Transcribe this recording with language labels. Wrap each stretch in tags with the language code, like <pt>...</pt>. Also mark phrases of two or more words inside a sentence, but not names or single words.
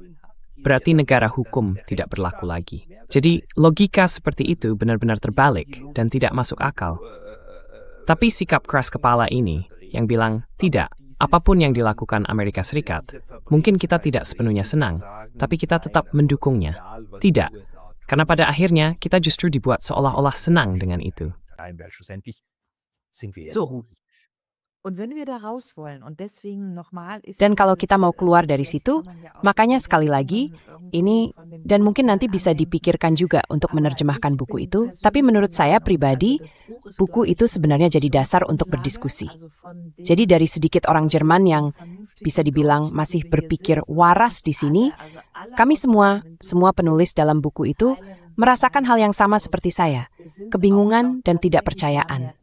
<id>Berarti negara hukum tidak berlaku lagi. Jadi, logika seperti itu benar-benar terbalik dan tidak masuk akal. Tapi sikap keras kepala ini, yang bilang, tidak, apapun yang dilakukan Amerika Serikat, mungkin kita tidak sepenuhnya senang, tapi kita tetap mendukungnya. Tidak, karena pada akhirnya kita justru dibuat seolah-olah senang dengan itu.</id> <de>So. Und wenn wir da raus wollen und deswegen nochmal ist</de> <id>Dan kalau kita mau keluar dari situ, makanya sekali lagi, ini, dan mungkin nanti bisa dipikirkan juga untuk menerjemahkan buku itu, tapi menurut saya pribadi, buku itu sebenarnya jadi dasar untuk berdiskusi. Jadi dari sedikit orang Jerman yang bisa dibilang masih berpikir waras di sini, kami semua penulis dalam buku itu merasakan hal yang sama seperti saya, kebingungan dan tidak percayaan.</id>